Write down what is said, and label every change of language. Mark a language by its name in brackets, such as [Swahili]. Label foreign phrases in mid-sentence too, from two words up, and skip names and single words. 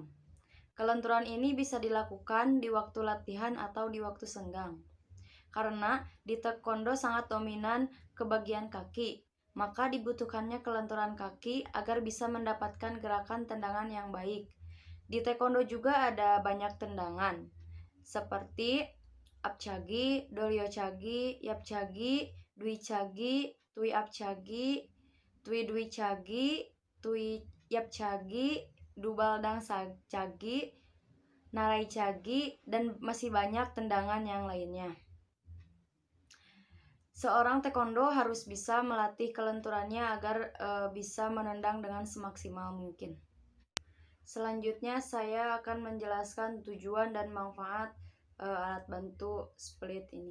[Indonesian] Kelenturan ini bisa dilakukan di waktu latihan atau di waktu senggang. Karena di taekwondo sangat dominan ke bagian kaki, maka dibutuhkannya kelenturan kaki agar bisa mendapatkan gerakan tendangan yang baik. Di taekwondo juga ada banyak tendangan, seperti [Korean] 앞차기, 돌려차기, 옆차기, 뒤차기, 뛰어 앞차기, 뛰어 뒤차기, 뛰어 옆차기, 두발당 차기, 나래 차기, [Indonesian] dan masih banyak tendangan yang lainnya. Seorang taekwondo harus bisa melatih kelenturannya agar bisa menendang dengan semaksimal mungkin. Selanjutnya saya akan menjelaskan tujuan dan manfaat alat bantu split ini.